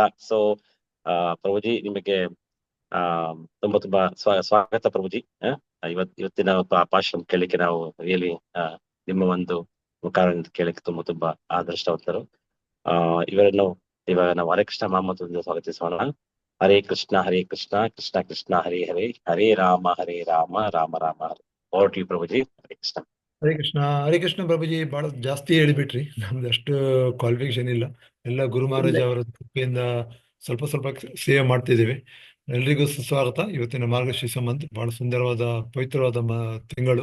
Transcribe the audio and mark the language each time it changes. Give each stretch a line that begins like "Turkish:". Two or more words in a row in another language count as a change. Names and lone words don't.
Kannada: ಸೊ ಪ್ರಭುಜಿ ನಿಮಗೆ ತುಂಬಾ ತುಂಬಾ ಸ್ವಾಗತ ಪ್ರಭುಜಿ. ಇವತ್ತಿನ ಪಾಶ್ರಮ ಕೇಳಲಿಕ್ಕೆ ನಾವು ರಿಯಲಿ ನಿಮ್ಮ ಒಂದು ಮುಖಾರದಿಂದ ಕೇಳಲಿಕ್ಕೆ ತುಂಬಾ ತುಂಬಾ ಅದೃಷ್ಟವಂತರು. ಇವರನ್ನು ಇವಾಗ ನಾವು ಹರೇ ಕೃಷ್ಣ ಮಹಮ್ಮದ್ ಸ್ವಾಗತಿಸೋಣ.
Sanskrit: ಹರೇ ಕೃಷ್ಣ ಹರೇ ಕೃಷ್ಣ ಕೃಷ್ಣ ಕೃಷ್ಣ ಹರೇ ಹರೇ, ಹರೇ ರಾಮ ರಾಮ ರಾಮ ಹರೇ.
English: over to you
Kannada: ಪ್ರಭುಜಿ. ಹರೇ ಕೃಷ್ಣ. ಹರೇ ಕೃಷ್ಣ ಪ್ರಭುಜಿ, ಬಹಳ ಜಾಸ್ತಿ ಹೇಳಿಬಿಟ್ರಿ. ನಮ್ದು ಅಷ್ಟು ಕ್ವಾಲಿಫಿಕೇಶನ್ ಇಲ್ಲ. ಎಲ್ಲ ಗುರು ಮಹಾರಾಜ್ ಅವರ ಕೃಪೆಯಿಂದ ಸ್ವಲ್ಪ ಸ್ವಲ್ಪ ಸೇವೆ ಮಾಡ್ತಿದ್ದೇವೆ. ಎಲ್ರಿಗೂ ಸುಸ್ವಾಗತ. ಇವತ್ತಿನ ಮಾರ್ಗಶೀರ್ಷ ಮಂತ್ ಬಹಳ ಸುಂದರವಾದ ಪವಿತ್ರವಾದ ತಿಂಗಳು.